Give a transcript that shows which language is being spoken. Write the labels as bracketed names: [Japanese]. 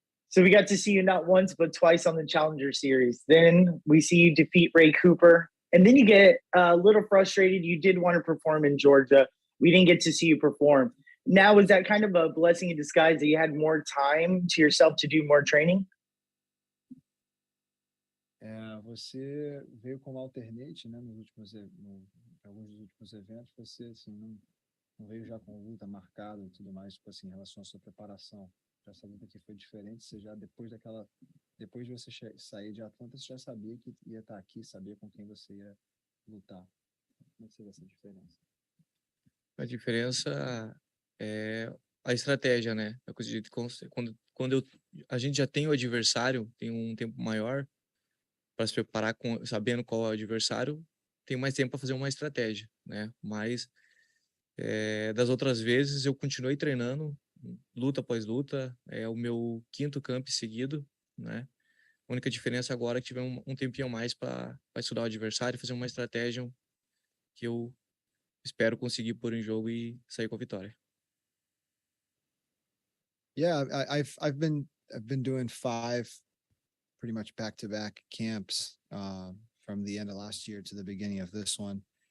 [English] So we got to see you not once, but twice on the Challenger Series. Then we see you defeat Ray Cooper. And then you get a little frustrated. You did want to perform in Georgia. We didn't get to see you perform. Now, is that kind of a blessing in disguise that you had more time to yourself to do more training? [Portuguese] Você veio como alternate, né, alguns dos últimos eventos. Você assim, não veio já com luta marcada e tudo mais, tipo assim, em relação à sua preparação. Essa luta aqui foi diferente. Você já depois de você sair de Atlanta, você já sabia que ia estar aqui, sabia com quem você ia lutar. Como é que seria essa diferença? A diferença é a estratégia, né? Eu acredito que quando a gente já tem o adversário, tem um tempo maior para se preparar, sabendo qual é o adversário, tem mais tempo para fazer uma estratégia, né? Mas das outras vezes eu continuei treinando, luta após luta, é o meu 5º camp seguido, né? A única diferença agora é que tive um tempinho a mais para estudar o adversário, fazer uma estratégia que eu espero conseguir pôr em jogo e sair com a vitória. [English] Yeah, I've been doing 5 pretty much back-to-back camps from the end of last year to the beginning of this one.